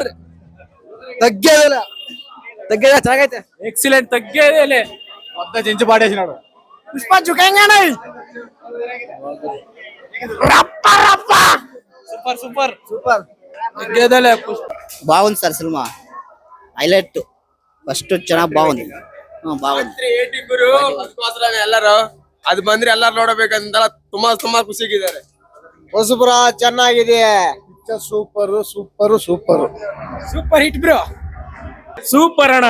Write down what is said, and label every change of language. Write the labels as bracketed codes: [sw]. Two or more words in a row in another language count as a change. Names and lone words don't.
[te] తగ్గేదేలే ಚೆನ್ನಾಗೈತೆ, ఎక్సలెంట్, తగ్గేదేలే. మొత్తం చించి పాడేసినాడు. పుష్ప చుకంగానే [en] super super [te] సూపర్. తగ్గేదేలే. బాగుంది సార్ సినిమా, హైలైట్. ಫಸ್ಟ್ ಚೆನ್ನಾಗಿ ಬಾಗುಂది, ಬಾಗುಂది. [kn] ಎಲ್ಲರೂ ಅದು ಬಂದ್ರೆ ಎಲ್ಲಾರು ನೋಡಬೇಕಂತ ತುಂಬಾ ತುಂಬಾ ಖುಷಿಗಿದ್ದಾರೆ. ಹೊಸಬ್ರ ಚೆನ್ನಾಗಿದೆ, [en] super super super super hit bro, [kn] ಸೂಪರ್ ಅಣ್ಣ.